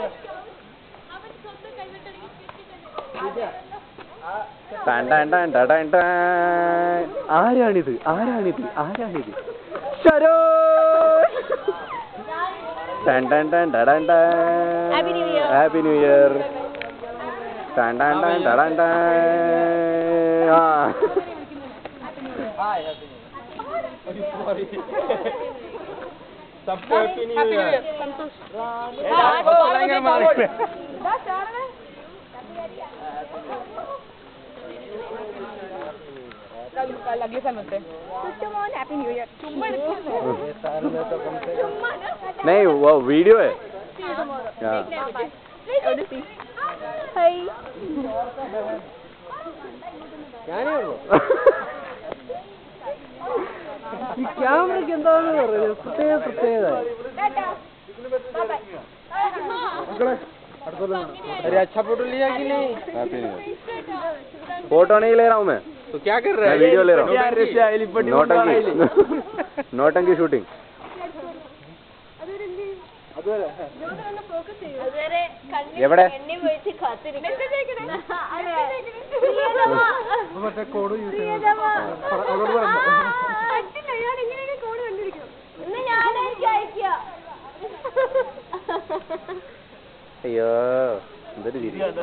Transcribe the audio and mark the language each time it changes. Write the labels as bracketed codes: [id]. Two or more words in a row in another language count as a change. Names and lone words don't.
[ml] ആരാണിത് ആരാണിത് ആരാണിത്? [en] Happy New Year. [hi] सबको [en] Happy New Year. [hi] अगले साल मिलते हैं. [en] Happy New Year. [hi] नहीं वो वीडियो है. हाय. [ml] ഈ ക്യാമറയ്ക്ക് എന്താണെന്ന് പറയുന്നത് പ്രത്യേക പ്രത്യേകത. [hi] अरे अच्छा फोटो लिया कि नहीं? फोटो नहीं ले रहा हूँ मैं. तो क्या कर रहा है? वीडियो ले रहा हूँ. नोटंकी नोटंकी शूटिंग. [ml] എവിടെ? അയ്യോ എന്തൊരു രീതി.